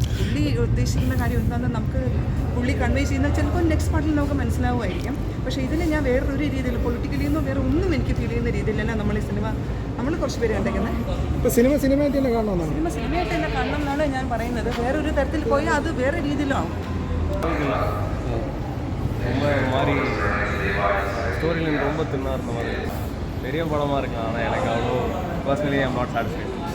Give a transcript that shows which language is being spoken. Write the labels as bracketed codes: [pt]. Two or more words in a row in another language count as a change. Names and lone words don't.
[ml] പുള്ളി ഉദ്ദേശിക്കുന്ന കാര്യം എന്താണെന്ന് നമുക്ക് പുള്ളി കൺവേ ചെയ്യുന്ന ചിലപ്പോൾ നെക്സ്റ്റ് പാർട്ടിൽ നമുക്ക് മനസ്സിലാവുമായിരിക്കും. പക്ഷേ ഇതിൽ ഞാൻ വേറൊരു രീതിയിൽ പൊളിറ്റിക്കലിയൊന്നും വേറെ ഒന്നും എനിക്ക് ഫീൽ ചെയ്യുന്ന രീതിയിലല്ല നമ്മൾ ഈ സിനിമ കുറച്ച് പേര് കണ്ടേക്കുന്നത്. ഇപ്പോൾ സിനിമയായിട്ട് തന്നെ കാണണമെന്നാണ്. സിനിമയായിട്ട് തന്നെ കാണണം എന്നാണ് ഞാൻ പറയുന്നത്. വേറൊരു തരത്തിൽ പോയാൽ അത് വേറെ രീതിയിലാവും. [ta] ஸ்டோரியிலேருந்து ரொம்ப தின்னாக இருந்த மாதிரி பெரிய படமாக இருக்கலாம். ஆனால் எனக்கு அவ்வளோ [en] personally I'm not satisfied.